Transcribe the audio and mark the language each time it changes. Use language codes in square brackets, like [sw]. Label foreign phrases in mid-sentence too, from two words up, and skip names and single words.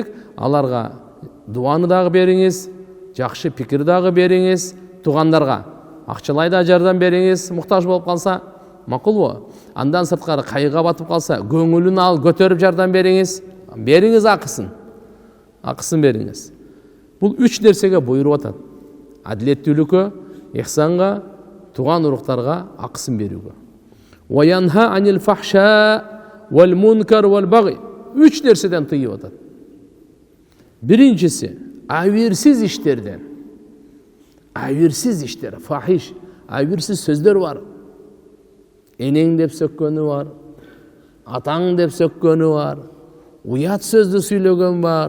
[ky] Аларга дуаны дагы бериңиз, жакшы пикир дагы бериңиз, тугандарга акчалай да жардам бериңиз, муктаж болуп калса, макулбу? Андан сырткары кайгыга батып калса, көңүлүн ал көтөрүп жардам бериңиз, бериңиз акысын. Акысын бериңиз. Бул 3 нерсеге буйруп атат. Адилеттүүлүккө, ихсанга, туган уруктарга акысын берүүгө. [ar] وينهى عن الفحشاء والمنكر والبغي. [ky] 3 нерседен тыйып атат. Биринчиси айверсиз иштерден. Айверсиз иштер, фахиш, айверсиз сөздөр бар. Энең деп сөккөнү бар, атаң деп сөккөнү бар, уят сөздү сүйлөгөн бар.